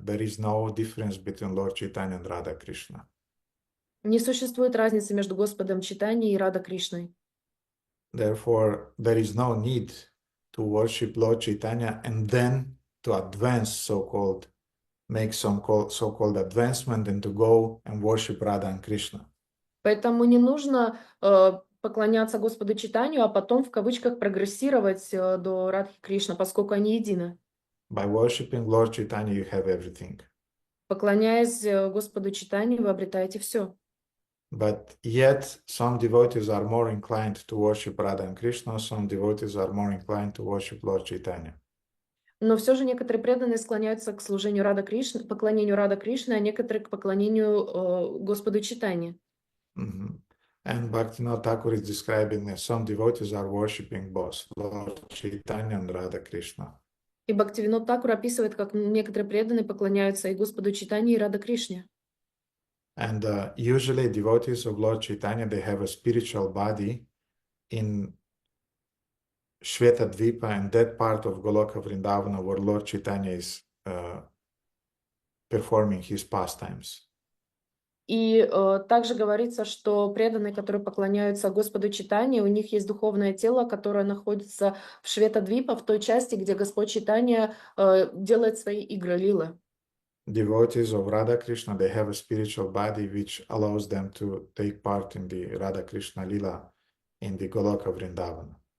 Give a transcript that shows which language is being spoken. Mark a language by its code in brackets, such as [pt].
[en] There is no difference between Lord Chaitanya and Radha Krishna. [ru] Не существует разницы между Господом Чайтаньей и Рада Кришной. [en] Therefore, there is no need to worship Lord Chaitanya and then to advance, so-called, make some so-called advancement and to go and worship Radha and Krishna. [ru] Поэтому не нужно поклоняться Господу Чайтанью, а потом в кавычках прогрессировать до Радхи Кришна, поскольку они едины. [en] By worshiping Lord Chaitanya, you have everything. [ru] Поклоняясь Господу Чайтанью, вы обретаете все. [en] But yet, some devotees are more inclined to worship Radha and Krishna, some devotees are more inclined to worship Lord Chaitanya. [ru] Но все же некоторые преданные склоняются к служению Рада Кришны, поклонению Рада Кришны, а некоторые к поклонению Господу Чайтанье. Mm-hmm. [en] And Bhaktivinoda Thakur is describing that some devotees are worshipping both Lord Chaitanya and Radha Krishna. [ru] И Бхактивинод Тхакур описывает, как некоторые преданные поклоняются и Господу Чайтанье, и Рада Кришне. [en] And usually devotees of Lord Chaitanya, they have a spiritual body in Shvetadvipa and that part of Goloka Vrindavana where Lord Chaitanya is performing his pastimes. [ru] И также говорится, что преданные, которые поклоняются Господу Чайтанье, у них есть духовное тело, которое находится в Шветадвипа, в той части, где Господь Чайтанья делает свои игры лилы. [en] Devotees of Radha Krishna, they have a spiritual body which allows them to take part in the Radha Krishna Lila in the Goloka Vrindavana.